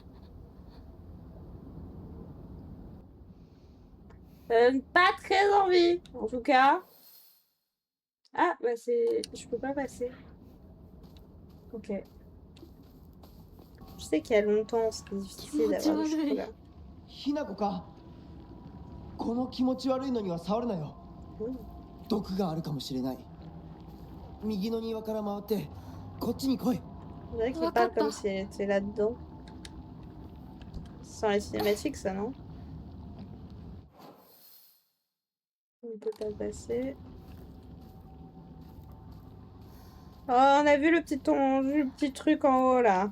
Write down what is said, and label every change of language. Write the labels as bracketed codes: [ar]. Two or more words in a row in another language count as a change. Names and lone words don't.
[fr] Pas très envie. En tout cas. Ah, bah c'est. Je peux pas passer. Ok. Je sais qu'il y a longtemps, c'était difficile d'avoir le chocolat. [ja] ひなこかこの気持ち悪いのには触るなよ Mmh. 毒があるかもしれない右の庭から回ってこっちに来い [fr] On dirait qu'il parle comme si elle était là-dedans. Sans les cinématiques, ça, non? On peut pas passer. Oh, on a vu le petit truc en haut, là.